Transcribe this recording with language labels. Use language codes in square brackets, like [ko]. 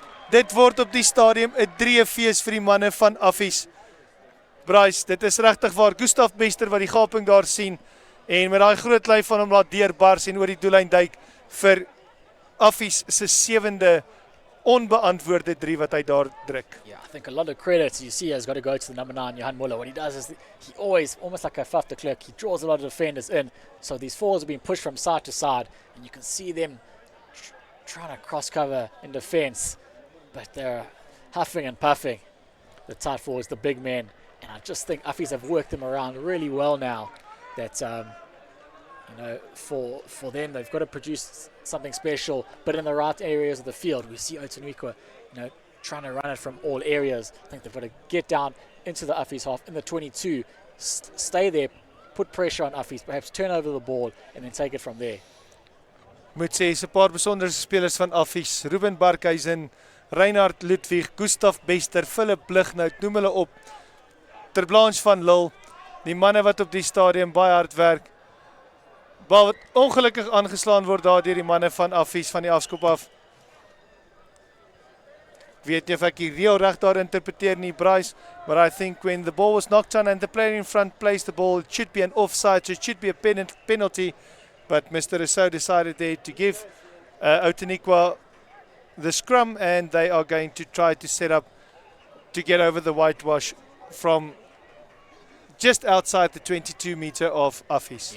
[af] Dit word op die stadium 'n dreefees vir die manne van Affies. Bryce, dit is regtig waar, Gustav Bester wat die gaping daar sien en met daai groot lyf van hom laat deurbars en oor die doellyn duik vir Affies se 7de onbeantwoorde 3 wat hy daar druk. [en] Yeah, I think a lot of credit you see has got to go to the number 9, Johan Muller. What he does is he always, almost like a Faf de Klerk, he draws a lot of defenders in. So these forwards are being pushed from side to side, and you can see them trying to cross cover in defense, but they're huffing and puffing. The tight forwards, the big men, and I just think Affies have worked them around really well now. That you know, for them, they've got to produce something special, but in the right areas of the field. We see Outeniqua, you know, trying to run it from all areas. I think they've got to get down into the Affies half in the 22, stay there, put pressure on Affies, perhaps turn over the ball, and then take it from there. [af] Moet sê, is 'n paar besondere spelers van Affies, Ruben Barkhuizen, Reinhard Ludwig, Gustav Bester, Philip Blighnout, noem hulle op, Ter Blanche van Lille, die manne wat op die stadium baie hard werk. Bal wat ongelukkig aangeslaan word daar deur die manne van Affies van die afskop af. Ek weet nie of ek die reël reg daar interpreteer nie, [en] Bryce, but I think when the ball was knocked on and the player in front placed the ball, it should be an offside, so it should be a penalty, but Mr. Rousseau decided there to give Outeniqua the scrum, and they are going to try to set up to get over the whitewash from just outside the 22 meter of Affies.